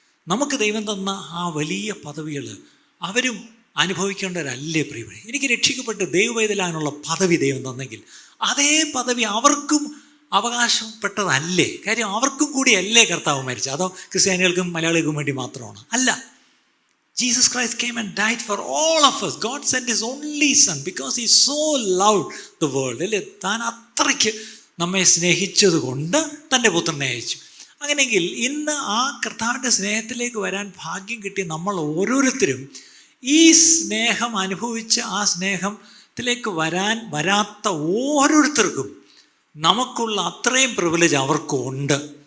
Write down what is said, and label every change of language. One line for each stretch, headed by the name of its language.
Malayalam: നമുക്ക് ദൈവം തന്ന ആ വലിയ പദവികൾ അവരും അനുഭവിക്കേണ്ടവരല്ലേ പ്രിയപ്പെട്ട? എനിക്ക് രക്ഷിക്കപ്പെട്ട് ദൈവവേദലാനുള്ള പദവി ദൈവം തന്നെങ്കിൽ അതേ പദവി അവർക്കും അവകാശപ്പെട്ടതല്ലേ? കാര്യം അവർക്കും കൂടിയല്ലേ കർത്താവ് മരിച്ചത്? അതോ ക്രിസ്ത്യാനികൾക്കും മലയാളികൾക്കും വേണ്ടി മാത്രമാണ്? അല്ല.
English: Jesus Christ came and died for all of us. God sent his only son because he so loved the world.
Malayalam: അല്ലേ? താൻ അത്രയ്ക്ക് നമ്മെ സ്നേഹിച്ചത് കൊണ്ട് തൻ്റെ പുത്രനെ അയച്ചു. അങ്ങനെയെങ്കിൽ ഇന്ന് ആ കർത്താവിൻ്റെ സ്നേഹത്തിലേക്ക് വരാൻ ഭാഗ്യം കിട്ടിയ നമ്മൾ ഓരോരുത്തരും ഈ സ്നേഹം അനുഭവിച്ച് ആ സ്നേഹത്തിലേക്ക് വരാത്ത ഓരോരുത്തർക്കും നമുക്കുള്ള അത്രയും പ്രിവിലേജ് അവർക്കും ഉണ്ട്.